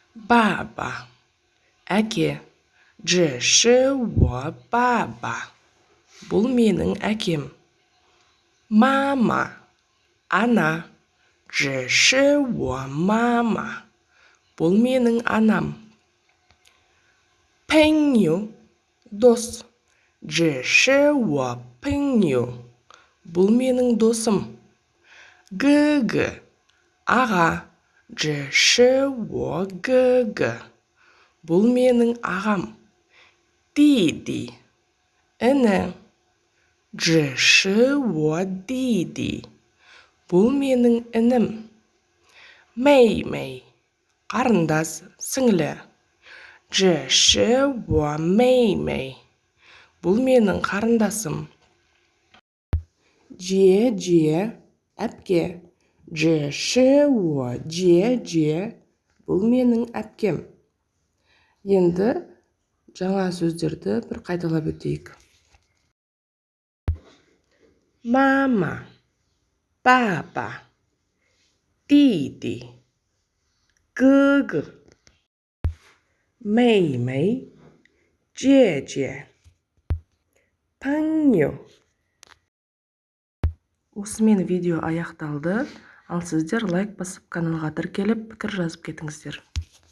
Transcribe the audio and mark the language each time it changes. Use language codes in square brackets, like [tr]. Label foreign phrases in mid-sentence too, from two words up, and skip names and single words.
[kk] 爸爸 әке [zh] 这是我爸爸 [kk] бұл менің әкем 妈妈 ана [zh] 这是我妈妈 [kk] бұл менің анам 朋友 дос [zh] 这是我朋友 [kk] бұл менің досым 哥哥 аға [zh] 这是我哥哥 [kk] бұл менің ағам 弟弟 іні [zh] 这是我弟弟 [kk] бұл менің інім 妹妹 қарындас сіңлі [zh] 这是我妹妹 [kk] бұл менің қарындасым жие әпке [zh] 这是我姐姐 [kk] бұл менің әпкем енді жаңа сөздерді бір қайталап өтейік мама папа [zh] 弟弟哥哥妹妹姐姐 [kk] 朋友 осымен видео аяқталды ал сіздер лайк басып каналға тіркеліп пікір жазып кетіңіздер